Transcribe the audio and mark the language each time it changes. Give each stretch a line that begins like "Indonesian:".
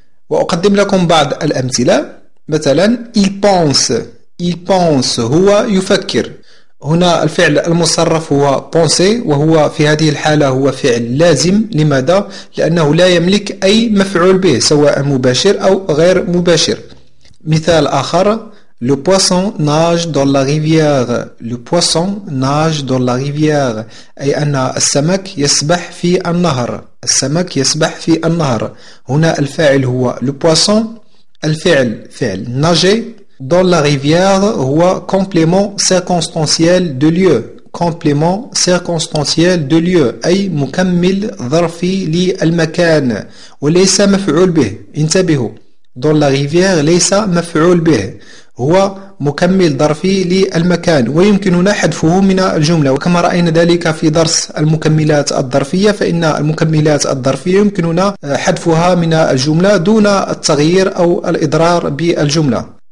Arabic: وأقدم لكم بعض الأمثلة. مثلا
French: il pense
Arabic: هو يفكر. هنا الفعل المصرف هو penser وهو في هذه الحالة هو فعل لازم. لماذا؟ لأنه لا يملك أي مفعول به سواء مباشر أو غير مباشر. مثال آخر
French: Le poisson nage dans la rivière. Le poisson nage dans la rivière.
Arabic: أي أن السمك يسبح في النهر. السمك يسبح في النهر. هنا الفاعل هو
French: le poisson.
Arabic: الفعل فعل nager.
French: Dans la rivière
Arabic: هو
French: complément circonstanciel de lieu. complément circonstanciel de lieu
Arabic: أي مكمل ظرفي للمكان وليس مفعول به. انتبهوا.
French: Dans la rivière
Arabic: ليس مفعول به، هو مكمل ظرفي للمكان ويمكننا حذفه من الجملة، وكما رأينا ذلك في درس المكملات الظرفية فإن المكملات الظرفية يمكننا حذفها من الجملة دون التغيير أو الإضرار بالجملة.